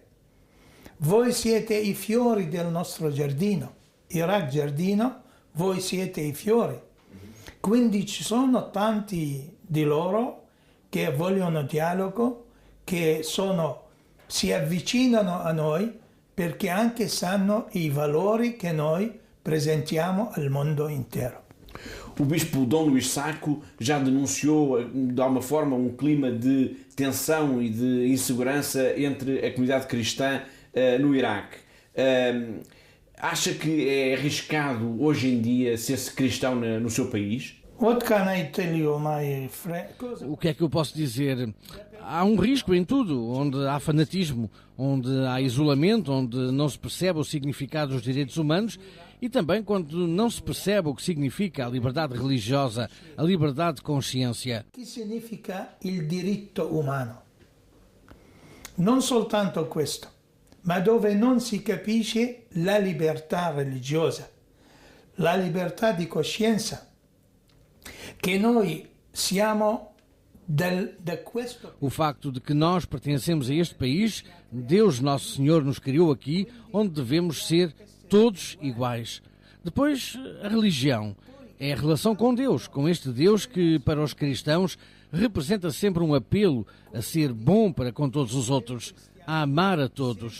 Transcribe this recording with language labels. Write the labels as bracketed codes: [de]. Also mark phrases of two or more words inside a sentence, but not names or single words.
[it] Voi siete i fiori del nostro giardino, Iraq giardino, voi siete i fiori. Quindi ci sono tanti di loro che vogliono dialogo, che si avvicinano a noi perché anche sanno i valori che noi presentiamo al mondo intero. [pt] O bispo Dom Luís Sacco já denunciou, de alguma forma, clima de tensão e de insegurança entre a comunidade cristã no Iraque. Acha que é arriscado hoje em dia ser-se cristão no seu país? [en] What can I tell you, my friend? [pt] O que é que eu posso dizer? Há um risco em tudo, onde há fanatismo, onde há isolamento, onde não se percebe o significado dos direitos humanos e também quando não se percebe o que significa a liberdade religiosa, a liberdade de consciência. O que significa [it] il diritto umano? Non soltanto questo, ma dove non si capisce la libertà religiosa, la libertà di coscienza, che noi siamo [pt] o facto de que nós pertencemos a este país, Deus Nosso Senhor nos criou aqui, onde devemos ser todos iguais. Depois, a religião é a relação com Deus, com este Deus que, para os cristãos, representa sempre um apelo a ser bom para com todos os outros, a amar a todos.